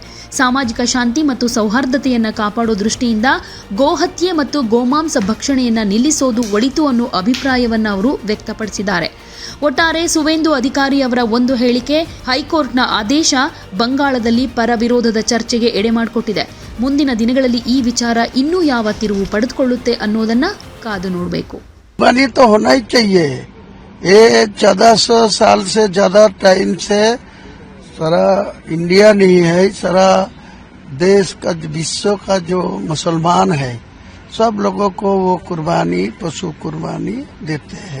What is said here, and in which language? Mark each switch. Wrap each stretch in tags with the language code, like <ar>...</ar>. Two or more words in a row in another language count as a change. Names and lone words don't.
<kn>ಸಾಮಾಜಿಕ ಶಾಂತಿ ಮತ್ತು ಸೌಹಾರ್ದತೆಯನ್ನು ಕಾಪಾಡೋ ದೃಷ್ಟಿಯಿಂದ ಗೋಹತ್ಯೆ ಮತ್ತು ಗೋಮಾಂಸ ಭಕ್ಷಣೆಯನ್ನು ನಿಲ್ಲಿಸೋದು ಒಳಿತು ಅನ್ನೋ ಅಭಿಪ್ರಾಯವನ್ನು ಅವರು ವ್ಯಕ್ತಪಡಿಸಿದ್ದಾರೆ. ಒಟ್ಟಾರೆ ಸುವೇಂದು ಅಧಿಕಾರಿ ಅವರ ಒಂದು ಹೇಳಿಕೆ, ಹೈಕೋರ್ಟ್ನ ಆದೇಶ ಬಂಗಾಳದಲ್ಲಿ ಪರ ವಿರೋಧದ ಚರ್ಚೆಗೆ ಎಡೆ ಮಾಡಿಕೊಟ್ಟಿದೆ. ಮುಂದಿನ ದಿನಗಳಲ್ಲಿ ಈ ವಿಚಾರ ಇನ್ನೂ ಯಾವ ತಿರುವು ಪಡೆದುಕೊಳ್ಳುತ್ತೆ ಅನ್ನೋದನ್ನ ಕಾದು ನೋಡಬೇಕು.</kn> <hi>बनी तो होना ही चाहिए। ये 1400 साल से ज्यादा टाइम से सारा इंडिया नहीं है, सारा देश का विश्व का जो मुसलमान है सब लोगों को वो कुर्बानी, पशु कुर्बानी देते हैं।</hi>